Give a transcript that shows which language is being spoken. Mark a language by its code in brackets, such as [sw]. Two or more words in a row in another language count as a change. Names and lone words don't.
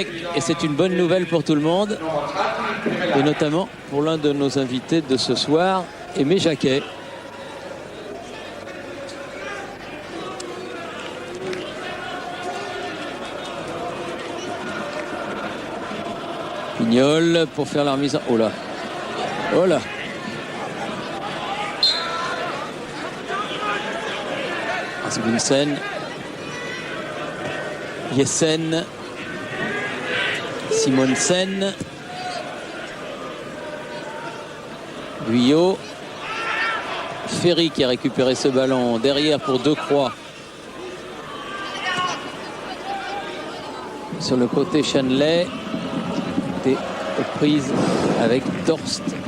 [fr] Et c'est une bonne nouvelle pour tout le monde. Et notamment pour l'un de nos invités de ce soir, Aimé Jacquet. Pignol pour faire la remise en... Oh là. Oh là. Asmussen. Jessen. Simonsen. Guyot. Ferry qui a récupéré ce ballon derrière pour Decroix. Sur le côté Chanley. Prise avec Torst.